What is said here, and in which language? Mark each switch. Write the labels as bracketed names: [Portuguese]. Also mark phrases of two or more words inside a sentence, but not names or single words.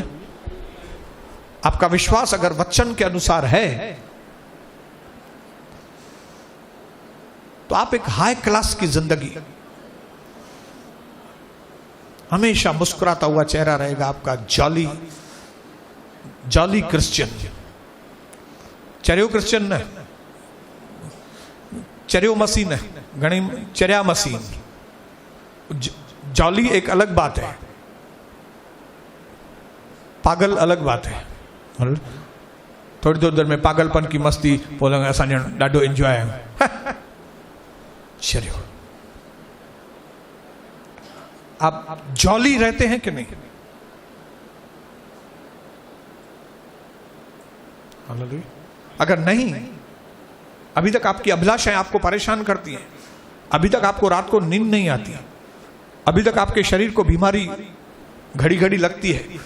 [Hindi] आपका विश्वास अगर वचन के अनुसार है तो आप एक हाई क्लास की जिंदगी, हमेशा मुस्कुराता हुआ चेहरा रहेगा आपका, [English] jolly jolly Christian. [Sindhi] चरियो क्रिश्चियन न, चरियो मसीह न, घणी चरिया मसीह। [Hindi] जॉली एक अलग बात है, पागल अलग बात है। थोड़ी देर में पागलपन की मस्ती बोलेंगे [Sindhi] असां ॾाढो एंजॉय है। [Hindi] चलियो, आप जॉली रहते हैं कि नहीं? अगर नहीं, अभी तक आपकी अभिलाषाएं आपको परेशान करती हैं, अभी तक आपको रात को नींद नहीं आती, अभी तक आपके शरीर को बीमारी घड़ी घड़ी लगती है।